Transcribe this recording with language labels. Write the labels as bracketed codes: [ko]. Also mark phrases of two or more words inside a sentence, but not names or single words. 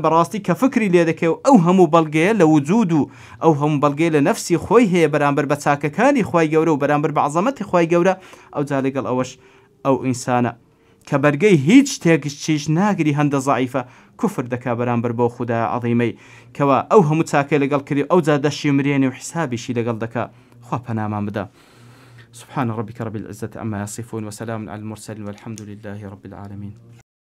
[ckb] بەڕاستی کە فکری لێ دەکەی و ئەو هەموو بەڵگەیە لە وجود و ئەو هەموو بەڵگەی لە نەفسی خۆی هەیە بەرامبەر بە چاکەکانی خوای گەورە و بەرامبەر بە عەزەمەتی خوای گەورە ئەو جا لەگەڵ ئەوەش ئەو ئینسانە کە بەرگەی هیچ شتێکش چیش ناگری هەندە زەعیفە کوفر دەکا بەرامبەر بۆ خودای عەظیمەی کەوا ئەو هەموو چاکەی لەگەڵ کردی ئەو جا دەشی مرێنی و حسابیشی لەگەڵ دەکا خوا پەنامان بدە. [ar] سبحان ربك رب العزة عما يصفون وسلام على المرسلين والحمد لله رب العالمين.